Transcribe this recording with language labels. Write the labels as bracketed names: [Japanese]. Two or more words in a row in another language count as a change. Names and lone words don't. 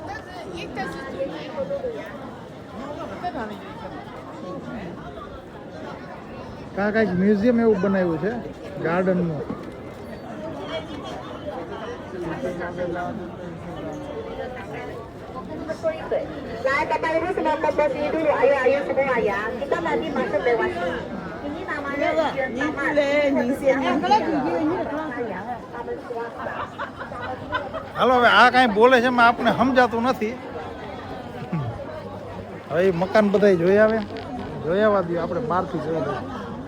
[Gujarati] કાંઈક મ્યુઝિયમ એવું બનાવ્યું છે ગાર્ડનનું. [Indonesian] Nah, Bapak Ibu semua posisi dulu. Ayo, ayo semua ya. Kita nanti masuk lewat sini. Ini namanya [Gujarati] હાલો હવે આ કાંઈ બોલે છે એમાં આપણે સમજાતું નથી. હવે મકાન બધા જોઈ આવવા દો, આપણે બહારથી જોઈ લઈએ.